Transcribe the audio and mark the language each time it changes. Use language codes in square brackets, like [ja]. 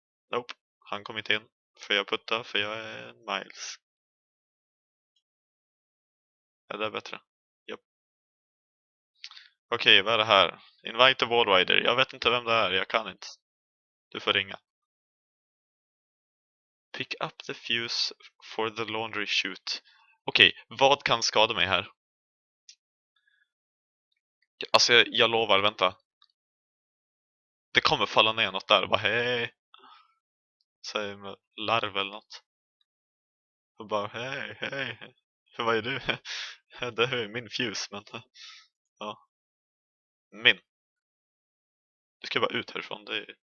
[sv] Nope, han kom inte in. För jag puttar, för jag är Miles. Är det bättre? Japp. Okej, vad är det här? [en] Invite the wallrider. [sv] Jag vet inte vem det är, jag kan inte. Du får ringa. [en] Pick up the fuse for the laundry chute. [sv] Okej, vad kan skada mig här? Alltså, jag lovar, vänta. Det kommer falla ner något där. Bara hej. Säg med larv eller något. Och bara hej, hej. För vad är du? Det är min fuse, men ja. Min. Du ska bara ut härifrån. Det är...